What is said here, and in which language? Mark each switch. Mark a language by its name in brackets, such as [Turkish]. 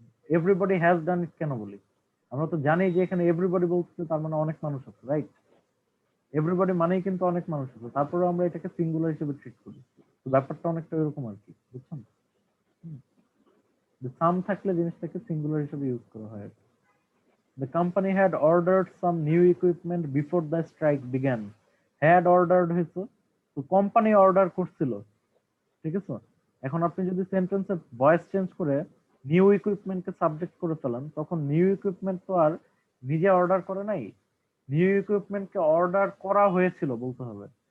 [English] everybody has done it [Bangla] কেন বলি, আমরা তো জানি যে এখানে এভরিবডি বলছে তার মানে অনেক মানুষ আছে, রাইট। এভরিবডি মানেই কিন্তু অনেক মানুষ আছে, তারপরে আমরা এটাকে সিঙ্গুলার হিসেবে ট্রিট করি। তো ব্যাপারটা অনেকটা এরকম আর কি, বুঝছেন। সাম থাকলে জিনিসটাকে সিঙ্গুলার হিসেবে ইউজ করা হয়। [English] The company had ordered some new equipment before the strike began. [Bangla] Had ordered হয়েছে, তো কোম্পানি অর্ডার করছিল, ঠিক আছে। এখন আপনি যদি সেন্টেন্সে ভয়েস চেঞ্জ করে নিউ ইকুইপমেন্টকে সাবজেক্ট করে ফেলেন, তখন নিউ ইকুইপমেন্ট তো আর নিজে অর্ডার করে নাই, নিউ ইকুইপমেন্টকে অর্ডার করা হয়েছিল বলতে হবে।